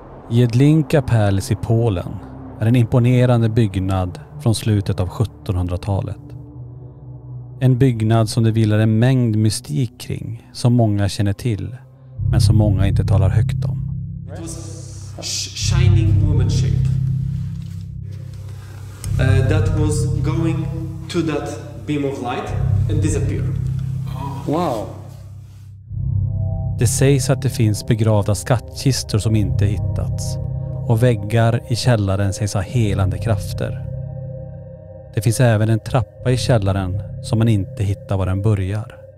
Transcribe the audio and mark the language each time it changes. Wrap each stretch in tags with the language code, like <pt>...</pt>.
<sv>Jedlinka Palace i Polen är en imponerande byggnad från slutet av 1700-talet. En byggnad som det vilar en mängd mystik kring som många känner till men som många inte talar högt om.</sv> <en>It was shining woman shape that was going to that beam of light and disappear. Wow!</en> <sv>Det sägs att det finns begravda skattkistor som inte hittats och väggar i källaren sägs ha helande krafter. Det finns även en trappa i källaren som man inte hittar var den börjar.</sv>